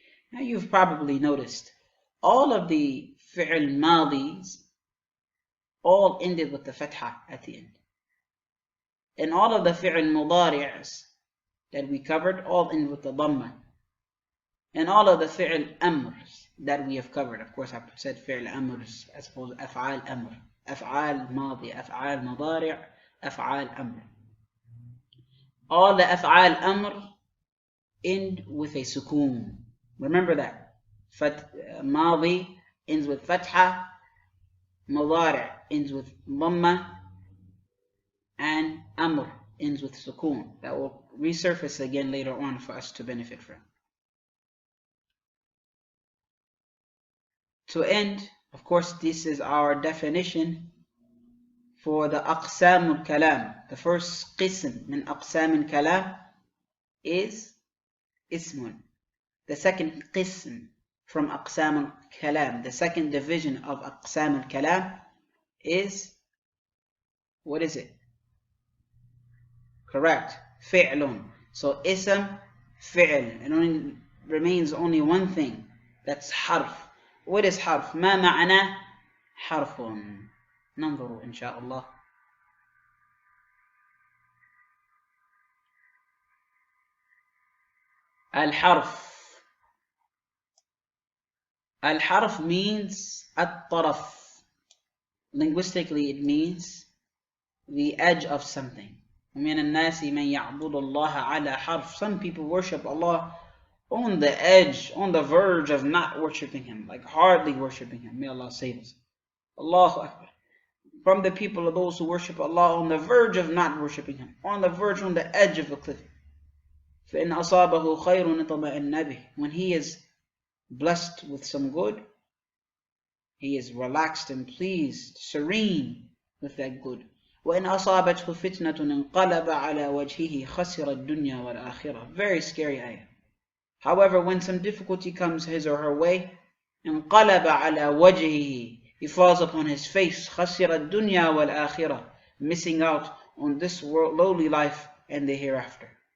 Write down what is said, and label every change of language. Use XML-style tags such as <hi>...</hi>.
<en>Now you've probably noticed all of the fi'l madis all ended with the fatha at the end. And all of the fi'l mudari'as that we covered all end with the dhamma. And all of the fi'l amrs that we have covered, of course I said fi'l amrs as opposed to af'al amr.</en> <ar>أفعال ماضي, أفعال مضارع, أفعال أمر.</ar> <en>All the</en> <ar>أفعال أمر</ar> <en>end with a sukoon. Remember that. ماضي ends with فتحة, مضارع ends with ضمة, and أمر ends with sukoon. That will resurface again later on for us to benefit from. To end, of course, this is our definition for the aqsam al-kalam. The first</en> <ar>qism min aqsam al-kalam</ar> <en>is ismun. The second qism from aqsam al-kalam, the second division of aqsam al-kalam is, what is it? Correct, fi'lun. So ism, fi'l. It only remains only one thing. That's harf. What is harf?</en> <ar>ما معنى حرف؟ ننظر إن شاء الله. الحرف. الحرف means الطرف.</ar> <en>Linguistically it means the edge of something.</en> <ar>ومن الناس من يعبد الله على حرف.</ar> <en>Some people worship Allah on the edge, on the verge of not worshipping Him, like hardly worshipping Him. May Allah save us. Allahu Akbar. From the people are those who worship Allah on the verge of not worshipping Him, on the verge, on the edge of a cliff.</en> <ar>فَإِنْ أَصَابَهُ خَيْرٌ اطْمَأَنَّ بِهِ.</ar> <en>When he is blessed with some good, he is relaxed and pleased, serene with that good.</en> <ar>وإن أصابته فتنة انقلب على وجهه خسر الدنيا والآخرة.</ar> <en>Very scary ayah. However, when some difficulty comes his or her way,</en> <ar>انقلب على وجهه,</ar> <en>he falls upon his face,</en> <ar>خسر الدنيا والآخرة,</ar> <en>missing out on this world, lowly life and the hereafter.</en>